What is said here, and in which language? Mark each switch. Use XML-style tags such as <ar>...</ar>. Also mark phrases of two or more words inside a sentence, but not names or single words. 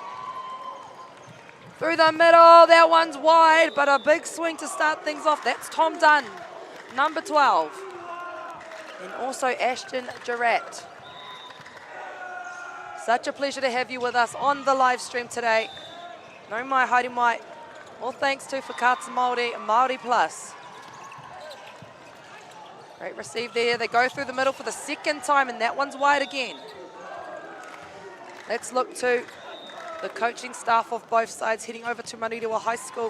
<en>Through the middle, that one's wide, but a big swing to start things off. That's Tom Dunn, number 12. And also Ashton Jarrett. Such a pleasure to have you with us on the live stream today.</en> <mi>Nau mai, haere mai.</mi> <en>All thanks to Whakata Māori, Māori Plus. Great receive there. They go through the middle for the second time, and that one's wide again. Let's look to the coaching staff of both sides heading over to Manurewa High School.</en>